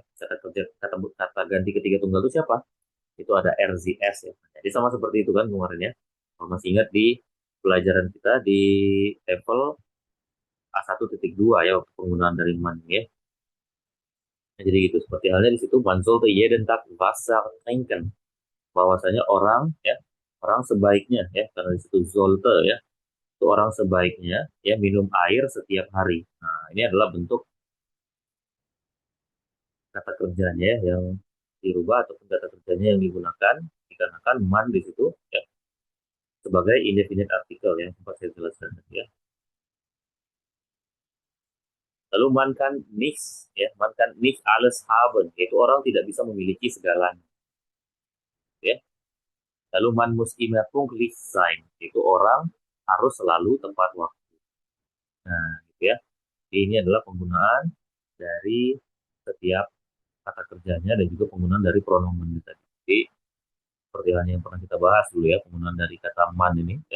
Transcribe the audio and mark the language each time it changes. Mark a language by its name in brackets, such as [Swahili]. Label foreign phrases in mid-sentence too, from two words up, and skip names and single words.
[Indonesian] Kata kerja kata ganti ketiga tunggal itu siapa? Itu ada RZS ya. Jadi sama seperti itu kan kemarin ya. Kalau masih ingat di pelajaran kita di level A1.2 ya, penggunaan dari man ya. Nah, jadi gitu, seperti halnya di situ [German] man sollte jeden Tag Wasser trinken, [Indonesian] bahwasanya orang ya, orang sebaiknya ya, karena di situ sollte ya, itu orang sebaiknya ya minum air setiap hari. Nah, ini adalah bentuk kata kerjanya ya, yang dirubah ataupun kata kerjanya yang digunakan dikarenakan man di situ ya sebagai indefinite artikel yang sempat saya jelaskan tadi ya. Lalu [German] man kan nichts ya, man kan nicht alles haben, [Indonesian] yaitu orang tidak bisa memiliki segalanya ya. [German] Lalu man muss immer pünktlich sein, [Indonesian] yaitu orang harus selalu tepat waktu. Nah, gitu ya. Jadi ini adalah penggunaan dari setiap kata kerjanya dan juga penggunaan dari pronomen tadi. Jadi seperti halnya yang pernah kita bahas dulu ya, penggunaan dari kata man ini ya.